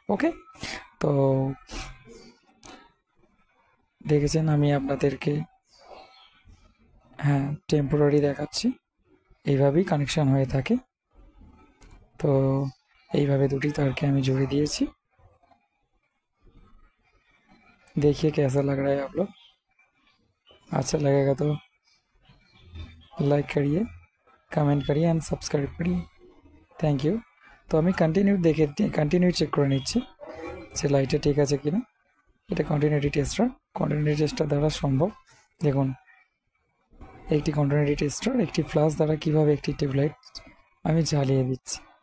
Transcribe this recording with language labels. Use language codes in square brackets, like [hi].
[bn] ওকে, তো দেখেছেন আমি আপনাদেরকে টেম্পোরারি দেখাচ্ছি, এইভাবেই কানেকশান হয়ে থাকে। তো এইভাবে দুটি তারকে আমি জুড়ে दिएছি। [hi] देखिए कैसा लग रहा है आप लोग। अच्छा लगेगा तो लाइक करिए, कमेंट करिए एंड सब्सक्राइब करिए। [en] Thank you. [bn] तो আমি কন্টিনিউ চেক করে নিচ্ছি যে লাইটটা ঠিক আছে কিনা। এটা কন্টিনিউটি টেস্টার দ্বারা সম্ভব। দেখুন, একটি কন্টিনিউটি টেস্টার একটি ফ্ল্যাশ দ্বারা কিভাবে একটি টিউবলাইট আমি জ্বালিয়ে দিচ্ছি।